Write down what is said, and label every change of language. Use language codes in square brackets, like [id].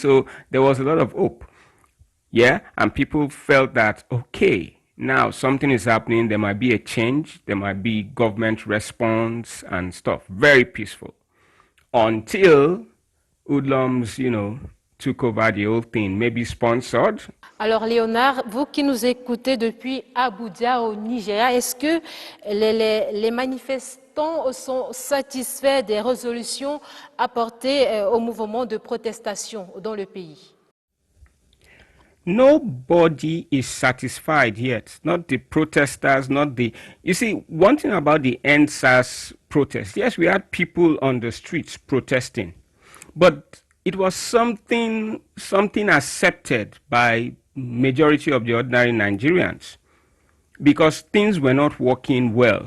[en] So there was a lot of hope. Yeah, and people felt that, okay, now something is happening. There might be a change. There might be government response and stuff. Very peaceful. Until hoodlums, you know, took over the whole thing, maybe sponsored. [fr] Alors Léonard, vous qui nous écoutez depuis Abuja au Nigeria, est-ce que les manifestants sont satisfaits des résolutions apportées au mouvement de protestation dans le pays? [en] Nobody is satisfied yet. Not the protesters, not the... You see, one thing about the EndSARS protest, yes, we had people on the streets protesting, but it was something accepted by majority of the ordinary Nigerians because things were not working well.